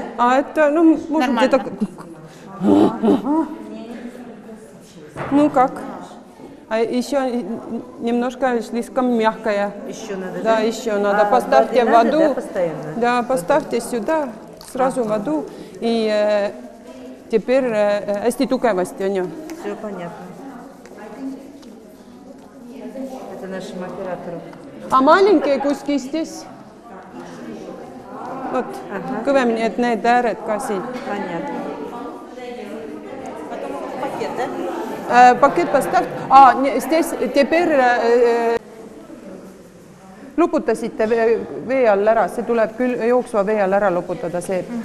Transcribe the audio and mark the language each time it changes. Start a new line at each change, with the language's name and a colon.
Russian: А это, ну, может где-то... Ну как? А еще немножко слишком мягкая. Еще надо, да? Еще надо. Поставьте воду. Надо, да, постоянно? Да, поставьте сюда сразу воду. И теперь
Estonian: hästi tugevasti, on ju.
Russian: Все понятно. Это нашим операторам. А маленькие куски здесь? Вот,
Estonian: kõvemini, et need ääred ka siin.
Russian: Понятно. Пакет, да? Пакет поставь. Здесь теперь
Estonian: loputasite vee all ära, see tuleb küll jooksva vee all ära loputada see.